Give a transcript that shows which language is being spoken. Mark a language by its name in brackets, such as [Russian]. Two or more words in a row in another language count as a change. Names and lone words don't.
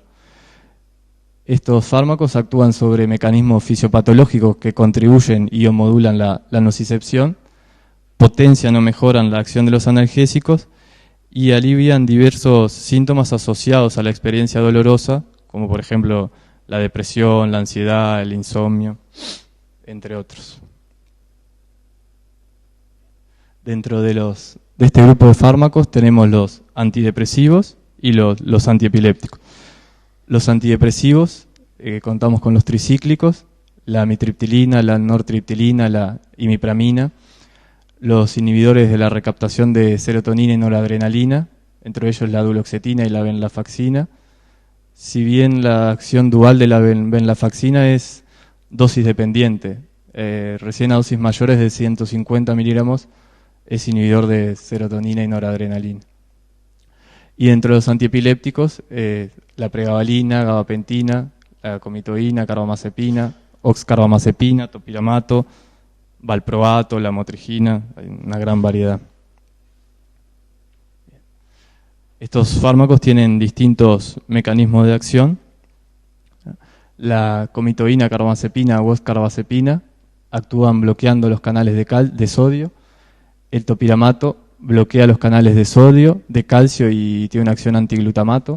[Spanish] Estos fármacos actúan sobre mecanismos fisiopatológicos que contribuyen y o modulan la nocicepción, potencian o mejoran la acción de los analgésicos y alivian diversos síntomas asociados a la experiencia dolorosa, como por ejemplo la depresión, la ansiedad, el insomnio, entre otros. Dentro de este grupo de fármacos tenemos los antidepresivos y los antiepilépticos. Los antidepresivos, contamos con los tricíclicos, la amitriptilina, la nortriptilina, la imipramina, los inhibidores de la recaptación de serotonina y noradrenalina, entre ellos la duloxetina y la venlafaxina. Si bien la acción dual de la venlafaxina es dosis dependiente, recién a dosis mayores de 150 miligramos es inhibidor de serotonina y noradrenalina. Y dentro de los antiepilépticos, la pregabalina, gabapentina, la comitoína, carbamazepina, oxcarbamazepina, topiramato, valproato, la motrigina, hay una gran variedad. Estos fármacos tienen distintos mecanismos de acción. La comitoína, carbamazepina o oxcarbazepina actúan bloqueando los canales de sodio. El topiramato bloquea los canales de sodio, de calcio y tiene una acción antiglutamato.